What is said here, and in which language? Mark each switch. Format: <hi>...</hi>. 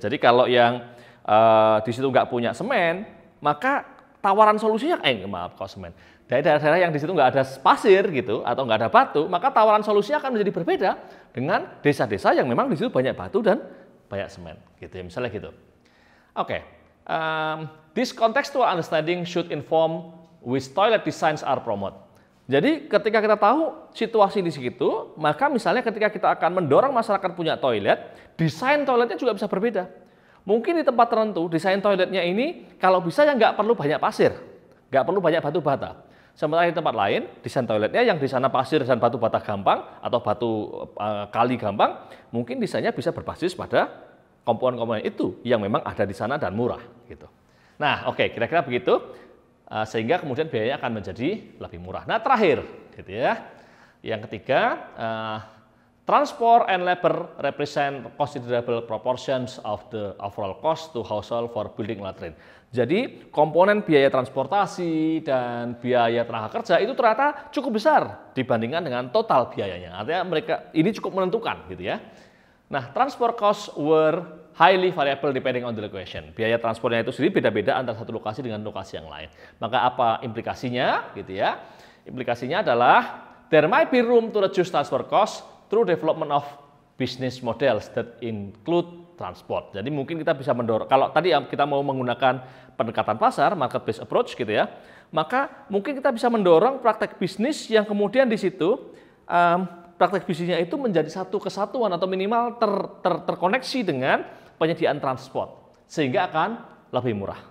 <id>Jadi kalau yang di situ nggak punya semen, maka tawaran solusinya kalau semen. Dari daerah-daerah yang di situ nggak ada pasir gitu atau nggak ada batu, maka tawaran solusinya akan menjadi berbeda dengan desa-desa yang memang di situ banyak batu dan banyak semen, gitu ya. Misalnya gitu. Oke.</id> <en>This contextual understanding should inform which toilet designs are promoted.</en> <id>Jadi ketika kita tahu situasi di situ, maka misalnya ketika kita akan mendorong masyarakat punya toilet, desain toiletnya juga bisa berbeda. Mungkin di tempat tertentu desain toiletnya ini kalau bisa ya nggak perlu banyak pasir, nggak perlu banyak batu bata. Sementara di tempat lain desain toiletnya yang di sana pasir dan batu bata gampang atau batu kali gampang, mungkin desainnya bisa berbasis pada komponen-komponen itu yang memang ada di sana dan murah, gitu. Nah, oke, kira-kira begitu. Sehingga kemudian biayanya akan menjadi lebih murah. Nah, terakhir, gitu ya. Yang ketiga,</id> <en>transport and labor represent considerable proportions of the overall cost to household for building latrine.</en> <id>Jadi, komponen biaya transportasi dan biaya tenaga kerja itu ternyata cukup besar dibandingkan dengan total biayanya. Artinya mereka ini cukup menentukan, gitu ya.</id> <en>Nah, transport costs were highly variable depending on the location.</en> <id>Biaya transportnya itu sendiri beda-beda antara satu lokasi dengan lokasi yang lain. Maka apa implikasinya, gitu ya? Implikasinya adalah</id> <en>there might be room to reduce transport costs through development of business models that include transport.</en> <id>Jadi mungkin kita bisa mendorong, kalau tadi kita mau menggunakan pendekatan pasar, market based approach, gitu ya, maka mungkin kita bisa mendorong praktek bisnis yang kemudian di situ praktek bisnisnya itu menjadi satu kesatuan atau minimal terkoneksi dengan penyediaan transport sehingga akan lebih murah.</id>